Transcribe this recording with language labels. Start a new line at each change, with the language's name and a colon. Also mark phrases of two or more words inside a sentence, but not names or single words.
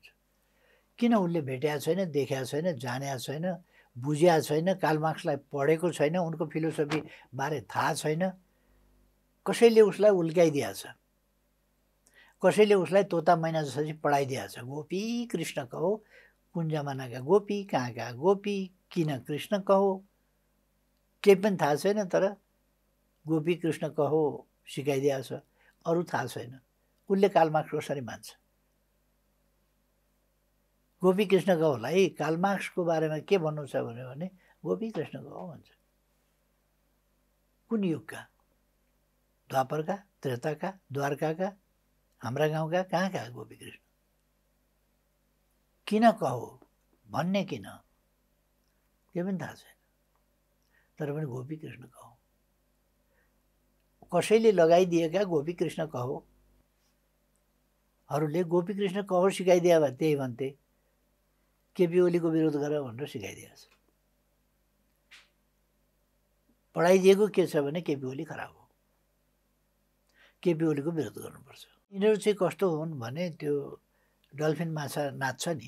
Nepali: किन? उसले भेटेको छैन, देखेको छैन, जानेको छैन, बुझेको छैन, कार्ल मार्क्सलाई पढेको छैन, उनको फिलोसफी बारे थाहा छैन। कसैले उसलाई उल्काइदिएको छ, कसैले उसलाई तोता मैना जसरी पढाइदिएको छ। गोपी कृष्ण कहो, कुन जमानाका गोपी, कहाँका गोपी, किन कृष्ण कहो, केही पनि थाहा छैन। तर गोपी कृष्ण कहो सिकाइदिएको छ, अरू थाहा छैन। उसले कार्ल मार्क्स कसरी मान्छ? गोपी कृष्ण कहोलाई कार्ल मार्क्सको बारेमा के भन्नु छ भने गोपी कृष्ण कहो भन्छ। कुन युगका? द्वापरका, त्रेताका, द्वारकाका, हाम्रा गाउँका, कहाँका गोपी कृष्ण? किन कहो भन्ने किन? के पनि थाहा छैन। तर पनि गोपी कृष्ण कहो। कसैले लगाइदिएका गोपी कृष्ण कहो हरूले गोपी कृष्ण कहो सिकाइदिए भए त्यही भन्थे, केपी ओलीको विरोध गर भनेर सिकाइदिएको छ। पढाइदिएको के छ भने केपी ओली खराब हो। केपी ओलीको विरोध गर्नुपर्छ। यिनीहरू चाहिँ कस्तो हुन् भने त्यो डल्फिन माछा नाच्छ नि,